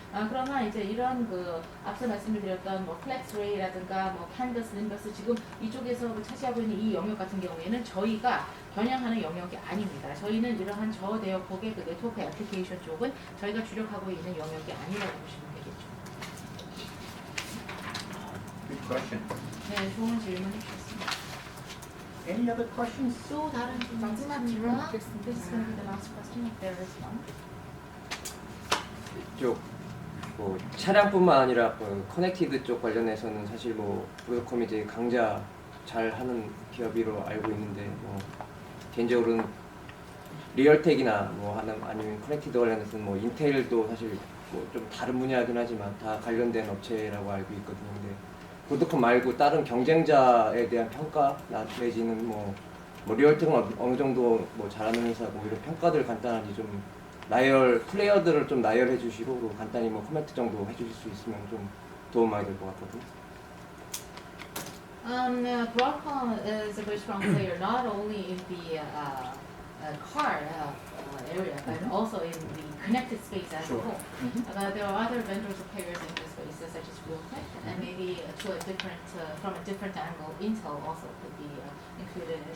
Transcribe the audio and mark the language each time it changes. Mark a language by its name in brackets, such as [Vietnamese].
[Korean] 그러나 이제 이런 그 앞서 말씀을 드렸던 뭐 플렉스레이라든가 뭐 캔버스, 림버스 지금 이쪽에서 차지하고 있는 이 영역 같은 경우에는 저희가 겨냥하는 영역이 아닙니다. 저희는 이러한 저대역폭의 그 네트워크 애플리케이션 쪽은 저희가 주력하고 있는 영역이 아니라고 보시면 되겠죠. [English] Good question. [Korean] 네, 좋은 질문 해주셨습니다. [English] Any other questions? [Korean] 또 다른 질문 마지막 질문 있습니까? 받겠습니다. [English] This is going to be the last question if there is one. [Korean] 이쪽 뭐 차량뿐만 아니라 그 커넥티드 쪽 관련해서는 사실 뭐 브로드컴이 이제 강자 잘 하는 기업으로 알고 있는데 뭐 개인적으로는 리얼텍이나 뭐 하는 아니면 커넥티드 관련해서는 뭐 인텔도 사실 뭐 좀 다른 분야이긴 하지만 다 관련된 업체라고 알고 있거든요. 근데 브로드컴 말고 다른 경쟁자에 대한 평가 내지는 뭐 리얼텍은 어느 정도 뭐 잘하는 회사고 이런 평가들 간단하게 좀 나열 플레이어들을 좀 나열해 주시고 그리고 간단히 뭐 코멘트 정도 해주실 수 있으면 좀 도움 많이 될 것 같거든요. [English] Broadcom is a very strong player not only in the car area but also in the connected space as a Sure. whole. There are other vendors or players in this space such as Realtek and maybe to a different from a different angle Intel also could be included in